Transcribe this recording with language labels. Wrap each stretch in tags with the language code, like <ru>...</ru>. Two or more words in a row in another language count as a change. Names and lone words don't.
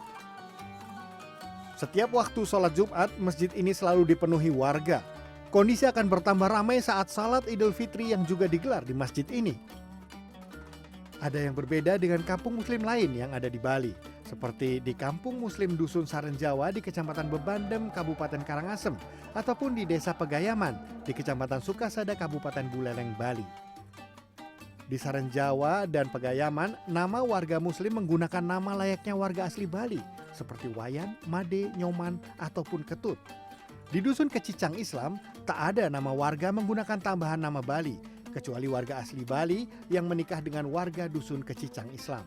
<id>Setiap waktu sholat Jumat, masjid ini selalu dipenuhi warga. Kondisi akan bertambah ramai saat salat Idul Fitri yang juga digelar di masjid ini. Ada yang berbeda dengan kampung muslim lain yang ada di Bali, seperti di Kampung Muslim Dusun Sarenjawa di Kecamatan Bebandem, Kabupaten Karangasem, ataupun di Desa Pegayaman di Kecamatan Sukasada, Kabupaten Buleleng, Bali. Di Sarenjawa dan Pegayaman, nama warga muslim menggunakan nama layaknya warga asli Bali, seperti Wayan, Made, Nyoman, ataupun Ketut. Di Dusun Kecicang Islam, tak ada nama warga menggunakan tambahan nama Bali, kecuali warga asli Bali yang menikah dengan warga Dusun Kecicang Islam.</id>